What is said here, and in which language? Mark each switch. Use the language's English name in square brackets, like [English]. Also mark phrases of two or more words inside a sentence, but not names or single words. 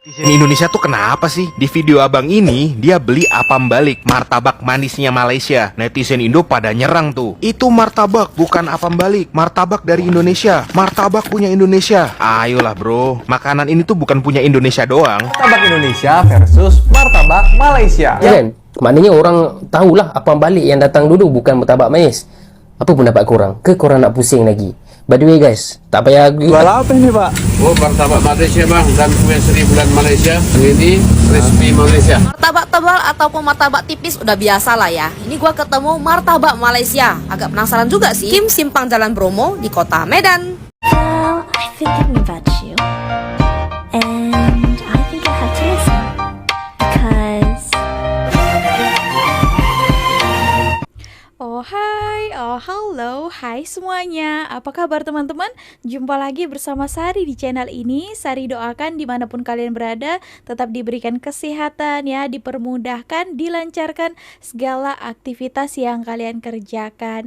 [Indonesian] Netizen Indonesia tuh kenapa sih? Di video abang ini, dia beli apam balik, martabak manisnya Malaysia. Netizen Indo pada nyerang tuh. Itu martabak, bukan apam balik. Martabak dari Indonesia. Martabak punya Indonesia. Ayolah bro, makanan ini tuh bukan punya Indonesia doang. Martabak Indonesia versus martabak Malaysia. Ya kan? [Malay] Maknanya orang tahulah apam balik yang datang dulu bukan martabak manis. Apa pendapat korang? Ke korang nak pusing lagi? [English] By the way guys, [Malay] tak payah [Indonesian] Jual apa ini pak? Oh, martabak Malaysia bang, dan kue seri bulan Malaysia. Ini crispy Malaysia. Martabak tebal ataupun martabak tipis udah biasa lah ya. Ini gua ketemu martabak Malaysia. Agak penasaran juga sih. Kim Simpang Jalan Bromo di kota Medan. [English] Well, I thinking about you, and I think I have to listen because. [Indonesian] Oh hai, oh halo, hai semuanya. Apa kabar teman-teman? Jumpa lagi bersama Sari di channel ini. Sari doakan dimanapun kalian berada tetap diberikan kesehatan ya, dipermudahkan, dilancarkan segala aktivitas yang kalian kerjakan.